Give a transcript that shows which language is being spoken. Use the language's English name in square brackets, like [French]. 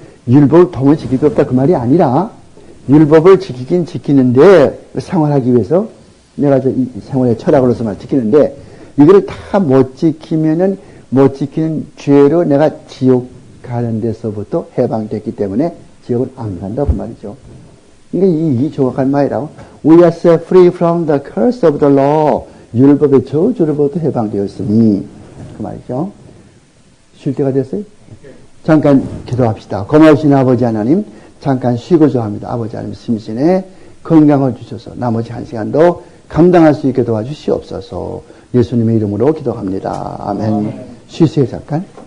[Korean] 율법을 도무지 지킬 게 없다. 그 말이 아니라, 율법을 지키긴 지키는데, 생활하기 위해서, 내가 이 생활의 철학으로서만 지키는데, 이거를 다 못 지키면은, 못 지키는 죄로 내가 지옥 가는 데서부터 해방됐기 때문에 지옥을 안 간다고 말이죠. 그러니까 이 정확한 말이라고. [English] We are set free from the curse of the law. [Korean] 율법의 저주로부터 해방되었으니. 그 말이죠. 쉴 때가 됐어요? 잠깐 기도합시다. 고마우신 아버지 하나님, 잠깐 쉬고자 합니다. 아버지 하나님 심신에 건강을 주셔서 나머지 한 시간도 감당할 수 있게 도와주시옵소서. 예수님의 이름으로 기도합니다. 아멘. 쉬세요, 잠깐.